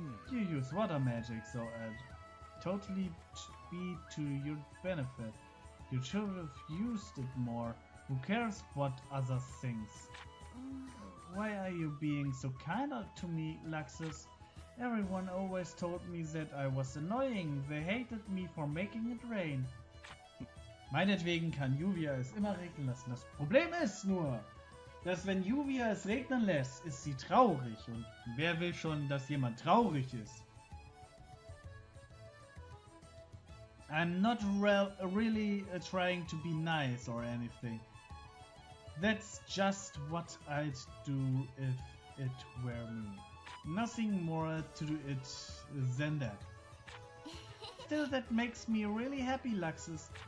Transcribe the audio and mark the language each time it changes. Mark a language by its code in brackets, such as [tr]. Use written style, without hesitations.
[en] You use water magic, so I'd totally be to your benefit. You should have used it more. Who cares what others think? Why are you being so kind to me, Luxus? Everyone always told me that I was annoying. They hated me for making it rain. [de] Meinetwegen kann Juvia es immer regnen lassen. Das Problem ist nur, dass wenn Juvia es regnen lässt, ist sie traurig. Und wer will schon, dass jemand traurig ist? [en] I'm not really trying to be nice or anything. That's just what I'd do if it were me. Nothing more to it than that. Still, that makes me really happy, Luxus.